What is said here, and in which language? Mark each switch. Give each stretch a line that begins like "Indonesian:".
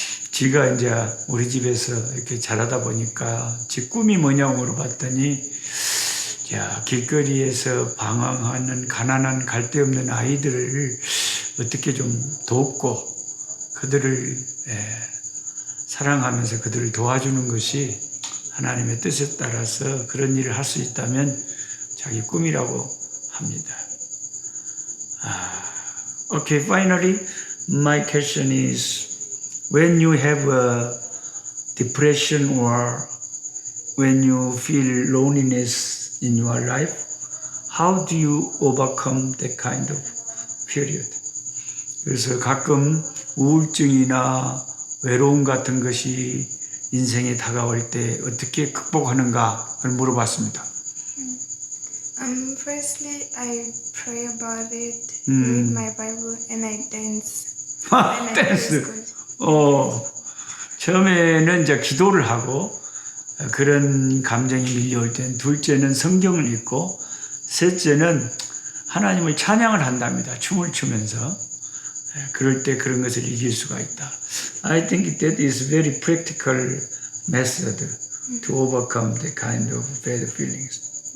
Korean: 지가 이제 우리 집에서 이렇게 자라다 보니까 지 꿈이 뭐냐고 물어봤더니 야, 길거리에서 방황하는 가난한 갈데없는 아이들을 어떻게 좀 돕고 그들을 사랑하면서 그들을 도와주는 것이 하나님의 뜻에 따라서 그런 일을 할 수 있다면 자기 꿈이라고 합니다.
English: Okay, finally, my question is, when you have a depression or when you feel loneliness in your life, how do you overcome that kind of period?
Korean: 그래서 가끔 우울증이나 외로움 같은 것이 인생에 다가올 때 어떻게 극복하는가를 물어봤습니다.
English: Firstly, I pray about it, read my Bible, and I dance.
Korean: 댄스. 처음에는 이제 기도를 하고 그런 감정이 밀려올 땐 둘째는 성경을 읽고 셋째는 하나님을 찬양을 한답니다. 춤을 추면서. 그럴 때 그런 것을 이길 수가 있다.
English: I think that is very practical method to overcome the kind of bad feelings.